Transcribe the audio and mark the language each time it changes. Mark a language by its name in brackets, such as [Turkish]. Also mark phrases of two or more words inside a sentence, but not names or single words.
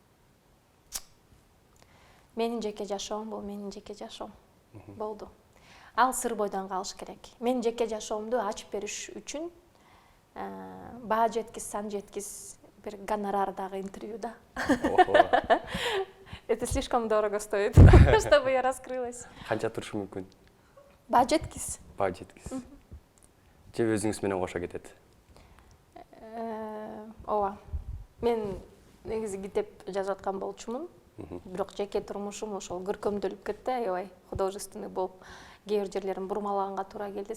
[Kyrgyz] Менин жеке жашоом бул менин жеке жашоом. Болду. Ал сыр бойдон калыш керек. Мен жеке жашоомду ачып бериш үчүн баа жеткис, сан жеткис бир гонорар дагы интервьюда. [Russian] Это слишком дорого стоит, чтобы я раскрылась. [Kyrgyz] Канча турушу мүмкүн? Баа жеткиз. Баа жеткиз. Же өзүңүз менен кошо кетет? Ооба. Мен негизи китеп жазып аткан болчумун. Бирок жеке турмушум ошол көркөмдөлүп кетти, аябай художественный болуп, кээ бир жерлерин бурмалаганга туура келди.